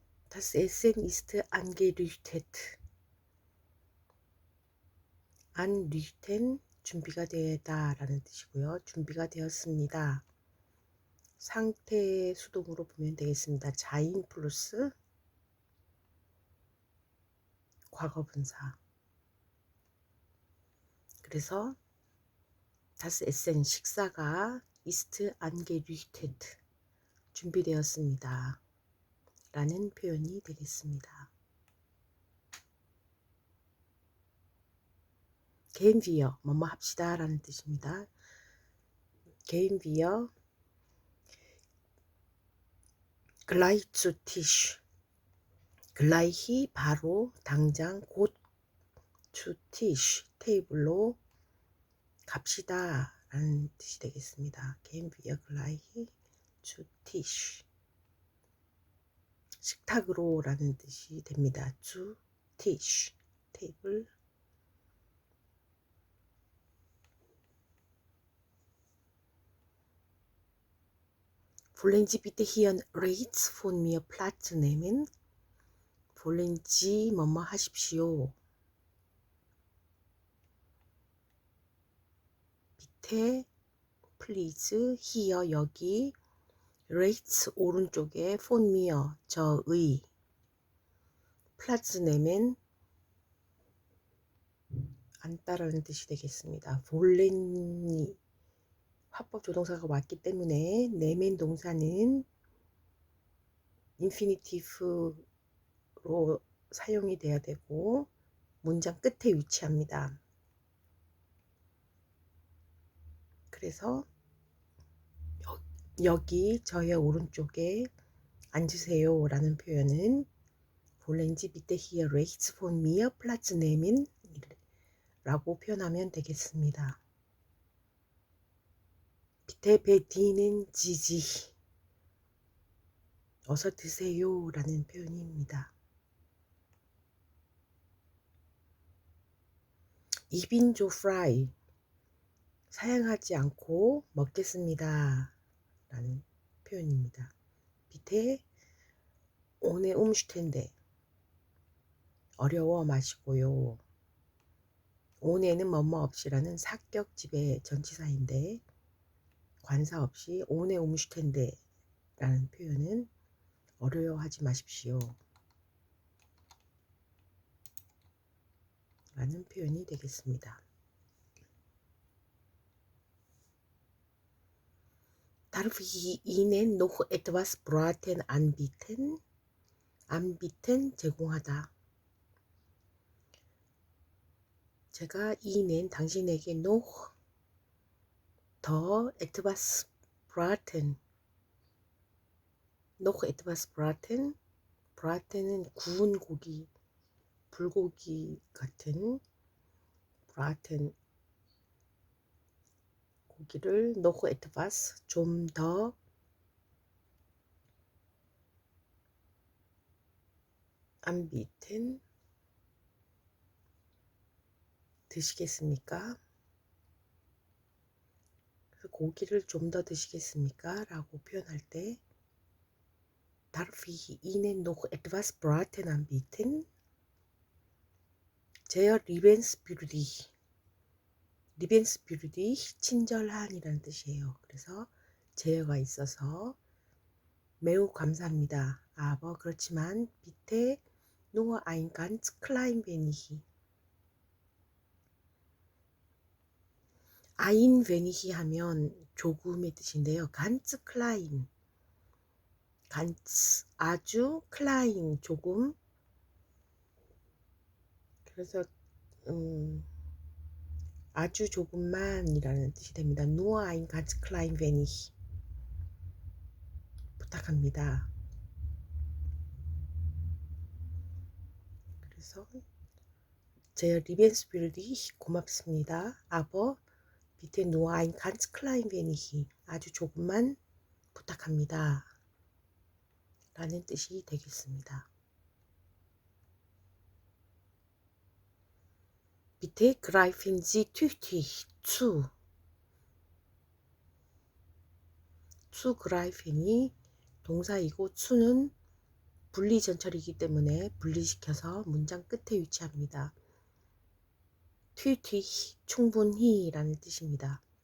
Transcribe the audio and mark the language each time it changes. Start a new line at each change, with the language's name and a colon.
German: Das Essen ist angerichtet.
Korean: anrichten 준비가 되다 라는 뜻이고요. 준비가 되었습니다. 상태 수동으로 보면 되겠습니다. 자인 플러스 과거분사. 그래서
German: das Essen
Korean: 식사가
German: ist angerichtet
Korean: 준비되었습니다 라는 표현이 되겠습니다.
German: gehen wir
Korean: 뭐뭐 합시다 라는 뜻입니다.
German: gehen wir gleich zu Tisch.
Korean: gleich 바로 당장 곧
German: zu Tisch
Korean: 테이블로 갑시다 라는 뜻이 되겠습니다.
German: gehen wir gleich zu Tisch
Korean: 식탁으로 라는 뜻이 됩니다.
German: zu Tisch 테이블. Wollen Sie bitte hier rechts von mir Platz nehmen? Wollen Sie
Korean: 뭐뭐 하십시오.
German: bitte,
English: please, here
German: 여기, rechts 오른쪽에, von mir 저의, Platz nehmen
Korean: 앉다라는 뜻이 되겠습니다. wollen이 화법 조동사가 왔기 때문에 nehmen 동사는 인피니티브로 사용이 돼야 되고 문장 끝에 위치합니다. 그래서 여기 저의 오른쪽에 앉으세요 라는 표현은
German: wollen Sie bitte hier rechts von mir Platz nehmen?
Korean: 라고 표현하면 되겠습니다.
German: bitte bedienen Sie sich.
Korean: 어서 드세요 라는 표현입니다.
German: Ich bin so frei.
Korean: 사양하지 않고 먹겠습니다 라는 표현입니다.
German: bitte ohne Umstände.
Korean: 어려워 마시고요. ohne는 뭐뭐 없이라는 사격 지배 전치사인데 관사 없이
German: ohne Umstände
Korean: 라는 표현은 어려워하지 마십시오 라는 표현이 되겠습니다.
German: Darf ich Ihnen noch etwas Braten anbieten?
Korean: anbieten 제공하다.
German: 제가 Ihnen 당신에게 noch 더 etwas braten noch etwas braten braten은
Korean: 구운 고기 불고기 같은
German: braten
Korean: 고기를
German: noch etwas
Korean: 좀 더 anbieten 드시겠습니까? 고기를 좀 더 드시겠습니까? 라고 표현할 때
German: Darf ich Ihnen noch etwas Braten anbieten? Sehr liebenswürdig.
Korean: liebenswürdig 친절한이라는 뜻이에요. 그래서 제어가 있어서 매우 감사합니다.
German: aber
Korean: 그렇지만
German: bitte nur ein ganz klein wenig.
Korean: ein wenig 하면 조금의 뜻인데요.
German: ganz klein
Korean: ganz 아주 klein 조금 그래서 아주 조금만이라는 뜻이 됩니다.
German: nur ein ganz klein wenig
Korean: 부탁합니다.
German: 그래서 sehr liebenswürdig
Korean: 고맙습니다.
German: aber bitte nur ein ganz klein wenig
Korean: 아주 조금만 부탁합니다. 라는 뜻이 되겠습니다.
German: Bitte greifen Sie tüchtig zu.
Korean: zugreifen이 동사이고 zu는 분리전철이기 때문에 분리시켜서 문장 끝에 위치합니다. tüchtig 충분히 라는 뜻입니다.